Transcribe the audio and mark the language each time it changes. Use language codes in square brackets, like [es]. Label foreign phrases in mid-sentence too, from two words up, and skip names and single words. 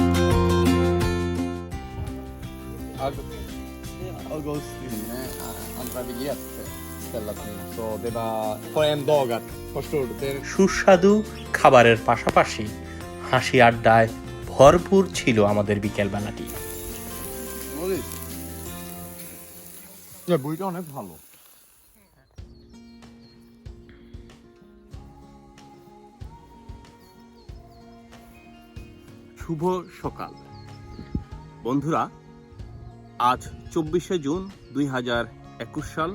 [sv] August. navigerat stället nu. Så det var på en dag att, förstår du? Det är [bn] সুস্বাদু খাবারের পাশাপাশি হাসি আড্ডায় ভরপুর ছিল আমাদের বিকেলবেলাটি। বইটা অনেক ভালো। শুভ সকাল বন্ধুরা, আজ 24শে জুন 2021 সাল।